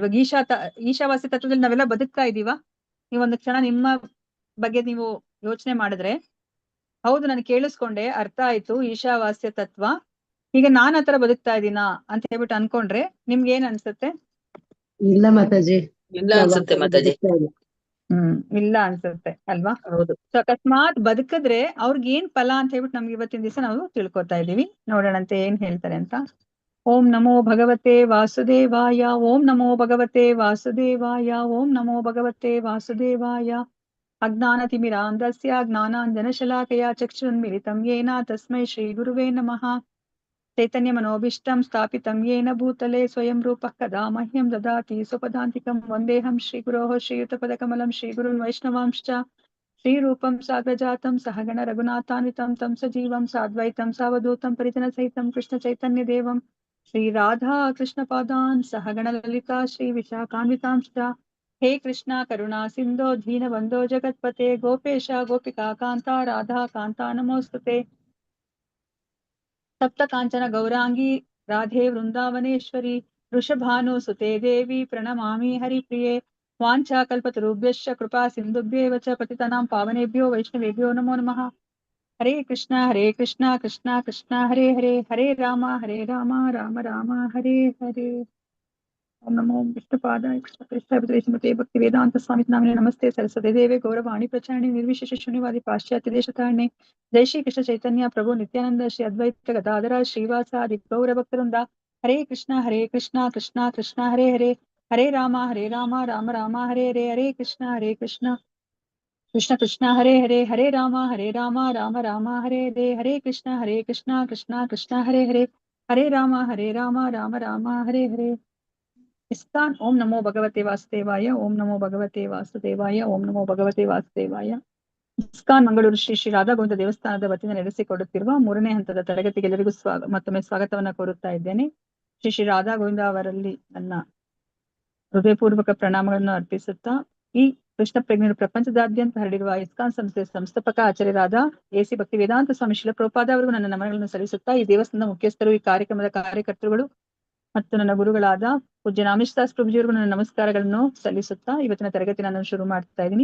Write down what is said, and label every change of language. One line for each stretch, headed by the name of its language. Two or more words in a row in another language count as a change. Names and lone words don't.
Kannada: ಇವಾಗ ಈಶಾವಾಸ್ಯ ತತ್ವದಲ್ಲಿ ನಾವೆಲ್ಲ ಬದುಕ್ತಾ ಇದೀವ. ನೀವೊಂದು ಕ್ಷಣ ನಿಮ್ಮ ಬಗ್ಗೆ ನೀವು ಯೋಚನೆ ಮಾಡಿದ್ರೆ, ಹೌದು ನಾನು ಕೇಳಿಸ್ಕೊಂಡೆ, ಅರ್ಥ ಆಯ್ತು ಈಶಾವಾಸ್ಯ ತತ್ವ, ಈಗ ನಾನ್ ಆತರ ಬದುಕ್ತಾ ಇದೀನಾ ಅಂತ ಹೇಳ್ಬಿಟ್ಟು ಅನ್ಕೊಂಡ್ರೆ ನಿಮ್ಗೆ ಏನ್ ಅನ್ಸುತ್ತೆ? ಇಲ್ಲ ಮಾತಾಜಿ, ಇಲ್ಲ ಅನ್ಸುತ್ತೆ ಮಾತಾಜಿ. ಇಲ್ಲ ಅನ್ಸುತ್ತೆ ಅಲ್ವಾ. ಹೌದು. ಸೊ ಅಕಸ್ಮಾತ್ ಬದುಕಿದ್ರೆ ಅವ್ರಿಗೆ ಏನ್ ಫಲ ಅಂತ ಹೇಳ್ಬಿಟ್ಟು ನಮ್ಗೆ ಇವತ್ತಿನ ದಿವಸ ನಾವು ತಿಳ್ಕೊತಾ ಇದೀವಿ. ನೋಡೋಣಂತೆ ಏನ್ ಹೇಳ್ತಾರೆ ಅಂತ.
Sanskrit: ಓಂ ನಮೋ ಭಗವತೆ ವಾಸುದೇವಾಯ, ಓಂ ನಮೋ ಭಗವತೆ ವಾಸುದೇವಾಯ, ಓಂ ನಮೋ ಭಗವತೆ ವಾಸುದೇವಾಯ. ಅಜ್ಞಾನತಿಮಿರಾಂಧಸ್ಯ ಜ್ಞಾನಾಂಜನಶಲಾಕಯ ಚಕ್ಷುರುನ್ಮಿಲಿತಂ ಯೇನ ತಸ್ಮೈ ಶ್ರೀ ಗುರುವೇ ನಮಃ. ಚೈತನ್ಯ ಮನೋಭೀಷ್ಟಂ ಸ್ಥಾಪಿತಂ ಯೇನ ಭೂತಲೆ ಸ್ವಯಂ ರೂಪಃ ಕದಾ ಮಹ್ಯಂ ದದಾತಿ ಸ್ವಪದಾಂತಿಕಂ ವಂದೇಹಂ ಶ್ರೀಗುರೋಃ ಶ್ರೀಯುತಪದಕಮಲಂ ಶ್ರೀಗುರುನ್ ವೈಷ್ಣವಾಂಶ್ಚ ಶ್ರೀರೂಪಂ ಸಾಗ್ರಜಾತಂ ಸಹಗಣ ರಘುನಾಥಾನ್ವಿತಂ ತಂ ಸಜೀವಂ ಸಾದ್ವೈತಂ ಸಾವಧೂತಂ ಪರಿಜನಸಹಿತಂ ಕೃಷ್ಣ ಚೈತನ್ಯ ದೇವಂ ಶ್ರೀ ರಾಧಾ ಕೃಷ್ಣ ಪಾದಾನ್ ಸಹಗಣ ಲಲಿತಾ ಶ್ರೀ ವಿಶಾಖಾನ್ವಿತಾಂಶ್ಚ. ಹೇ ಕೃಷ್ಣ ಕರುಣಾ ಸಿಂಧೋ ದೀನಬಂಧೋ ಜಗತ್ಪತೆ ಗೋಪೇಶ ಗೋಪಿಕಾ ಕಾಂತ ರಾಧಾ ಕಾಂತ ನಮೋಸ್ತುತೆ. ಸಪ್ತ ಕಾಂಚನ ಗೌರಾಂಗಿ ರಾಧೆ ವೃಂದಾವನೇಶ್ವರಿ ವೃಷಭಾನು ಸುತೆ ದೇವಿ ಪ್ರಣಮಾಮಿ ಹರಿಪ್ರಿಯೆ. ವಾಂಛಾ ಕಲ್ಪತರುಭ್ಯಶ್ಚ ಕೃಪಾ ಸಿಂಧುಭ್ಯೇವ ಚ ಪತಿತನಾಂ ಪಾವನೇಭ್ಯೋ ವೈಷ್ಣವೇಭ್ಯೋ ನಮೋ ನಮಃ. ಹರೇ ಕೃಷ್ಣ ಕೃಷ್ಣ ಕೃಷ್ಣ ಹರೇ ಹರೇ, ಹರೇ ರಾಮ ರಾಮ ರಾಮ ಹರೇ ಹರೇ. ಓಂ ನಮೋ ವಿಷ್ಣುಪಾದಾಯ ಕೃಷ್ಣ ಶ್ರೀಮತೆ ಭಕ್ತಿ ವೇದಾಂತ ಸ್ವಾಮಿ ನಾಮಿನೇ ನಮಸ್ತೆ ಸರಸ್ವತಿ ದೇವೆ ಗೌರವಾಣಿ ಪ್ರಚಾರಣೆ ನಿರ್ವಿಶೇಷ ಶೂನ್ಯವಾದಿ ಪಾಶ್ಚಾತ್ಯ ದೇಶತಾರಣೆ. ಜೈ ಶ್ರೀ ಕೃಷ್ಣ ಚೈತನ್ಯ ಪ್ರಭು ನಿತ್ಯಾನಂದ ಶ್ರೀ ಅದ್ವೈತ ಗದಾಧರ ಶ್ರೀವಾಸಾದಿ ಗೌರ ಭಕ್ತರಿಂದ. ಹರೇ ಕೃಷ್ಣ ಕೃಷ್ಣ ಕೃಷ್ಣ ಹರೇ ಹರೇ, ಹರೇ ರಾಮ ರಾಮ ರಾಮ ಹರೇ ಹರೇ. ಹರೇ ಕೃಷ್ಣ ಕೃಷ್ಣ ಕೃಷ್ಣ ಹರೇ ಹರೇ, ಹರೇ ರಾಮ ರಾಮ ರಾಮ ಹರೇ ಹರೇ. ಹರೇ ಕೃಷ್ಣ ಕೃಷ್ಣ ಕೃಷ್ಣ ಹರೇ ಹರೇ, ಹರೇ ರಾಮ ರಾಮ ರಾಮ ಹರೇ ಹರೇ. ಇಸ್ಕಾನ್. ಓಂ ನಮೋ ಭಗವತೆ ವಾಸುದೇವಾಯ, ಓಂ ನಮೋ ಭಗವತೆ ವಾಸುದೇವಾಯ, ಓಂ ನಮೋ ಭಗವತೆ ವಾಸುದೇವಾಯ.
Kannada: ಇಸ್ಕಾನ್ ಮಂಗಳೂರು ಶ್ರೀ ಶ್ರೀ ರಾಧಾ ಗೋವಿಂದ ದೇವಸ್ಥಾನದ ವತಿಯಿಂದ ನಡೆಸಿಕೊಡುತ್ತಿರುವ 3ನೇ ಹಂತದ ತರಗತಿಗೆ ಎಲ್ಲರಿಗೂ ಮತ್ತೊಮ್ಮೆ ಸ್ವಾಗತವನ್ನ ಕೋರುತ್ತಾ ಇದ್ದೇನೆ. ಶ್ರೀ ಶ್ರೀ ರಾಧಾ ಗೋವಿಂದ ಅವರಲ್ಲಿ ನನ್ನ ಹೃದಯಪೂರ್ವಕ ಪ್ರಣಾಮಗಳನ್ನು ಅರ್ಪಿಸುತ್ತಾ, ಈ ಕೃಷ್ಣ ಪ್ರಜ್ಞೆಯನ್ನು ಪ್ರಪಂಚದಾದ್ಯಂತ ಹರಡಿರುವ ಇಸ್ಕಾನ್ ಸಂಸ್ಥೆಯ ಸಂಸ್ಥಾಪಕ ಆಚಾರ್ಯರಾದ ಎಸಿ ಭಕ್ತಿ ವೇದಾಂತ ಸ್ವಾಮಿ ಶಿಲ ಪ್ರಭುಪಾದ ಅವರಿಗೂ ನನ್ನ ನಮನಗಳನ್ನು ಸಲ್ಲಿಸುತ್ತಾ, ಈ ದೇವಸ್ಥಾನದ ಮುಖ್ಯಸ್ಥರು, ಈ ಕಾರ್ಯಕ್ರಮದ ಕಾರ್ಯಕರ್ತರುಗಳು ಮತ್ತು ನನ್ನ ಗುರುಗಳಾದ ಪೂಜ್ಯ ರಾಮೇಶ್ದಾಸ್ ಪ್ರಭುಜಿಯವರಿಗೂ ನನ್ನ ನಮಸ್ಕಾರಗಳನ್ನು ಸಲ್ಲಿಸುತ್ತಾ ಇವತ್ತಿನ ತರಗತಿ ನಾನು ಶುರು ಮಾಡ್ತಾ ಇದ್ದೀನಿ.